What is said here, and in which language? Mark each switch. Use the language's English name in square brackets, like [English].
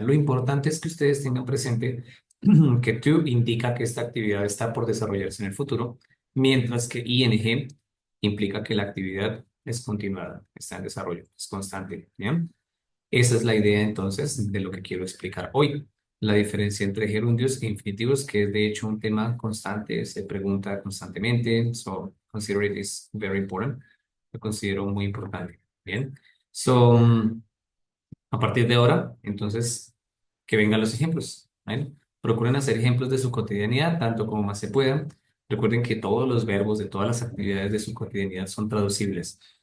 [Spanish] Lo importante es que ustedes tengan presente que to indica que esta actividad está por desarrollarse en el futuro, mientras que ing implica que la actividad es continuada, está en desarrollo, es constante, ¿bien? Esa es la idea entonces de lo que quiero explicar hoy. La diferencia entre gerundios e infinitivos, que es de hecho un tema constante, se pregunta constantemente. [English] So, consider it is very important. [Spanish] Lo considero muy importante. Bien. So, a partir de ahora, entonces, que vengan los ejemplos. ¿Vale? Procuren hacer ejemplos de su cotidianidad, tanto como más se puedan. Recuerden que todos los verbos de todas las actividades de su cotidianidad son traducibles.